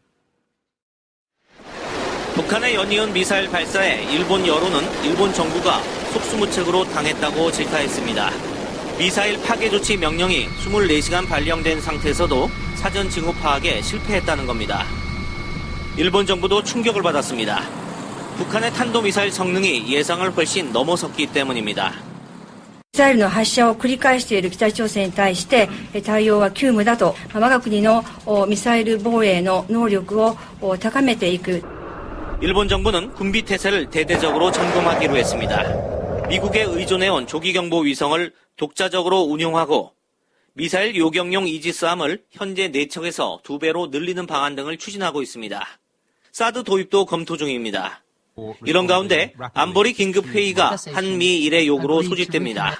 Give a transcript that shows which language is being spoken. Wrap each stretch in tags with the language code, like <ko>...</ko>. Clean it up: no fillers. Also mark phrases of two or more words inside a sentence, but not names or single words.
<ko>북한의 연이은 미사일 발사에 일본 여론은 일본 정부가 속수무책으로 당했다고 질타했습니다. 미사일 파괴 조치 명령이 24시간 발령된 상태에서도 사전 징후 파악에 실패했다는 겁니다. 일본 정부도 충격을 받았습니다. 북한의 탄도미사일 성능이 예상을 훨씬 넘어섰기 때문입니다.</ko> <ja>ミサイルの発射を繰り返している北朝鮮に対して対応は急務だと我が国のミサイル防衛の能力を高めていく</ja> <ko>일본 정부는 군비 태세를 대대적으로 점검하기로 했습니다. 미국에 의존해온 조기경보 위성을 독자적으로 운용하고 미사일 요격용 이지스함을 현재 4척에서 2배로 늘리는 방안 등을 추진하고 있습니다. 사드 도입도 검토 중입니다. 이런 가운데 안보리 긴급회의가 한미일의 요구로 소집됩니다.</ko>